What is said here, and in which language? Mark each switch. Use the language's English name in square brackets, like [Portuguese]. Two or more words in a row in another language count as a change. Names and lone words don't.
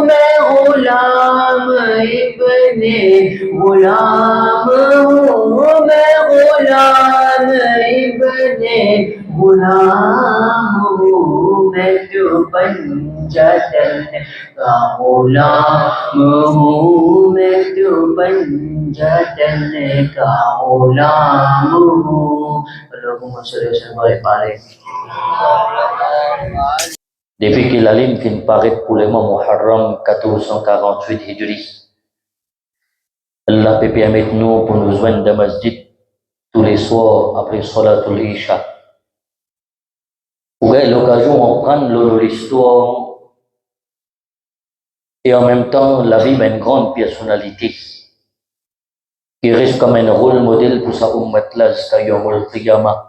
[Urdu] میں غلام ابن غلام ہوں، میں غلام ابن غلام ہوں. میں تو پنجتن کا غلام ہوں، میں تو پنجتن کا غلام ہوں. [Arabic] اللهم صل على محمد. [French] Depuis que la ligne vient paraître pour le mois Muharram 1448 Hijri, Allah peut permettre nous pour nous joindre dans masjid tous les soirs après [Arabic] صلاة العشاء. [French] Pour l'occasion de prendre l'histoire et en même temps la vie d'une grande personnalité qui reste comme un rôle modèle pour sa ummat là jusqu'à [Arabic] يوم القيامة.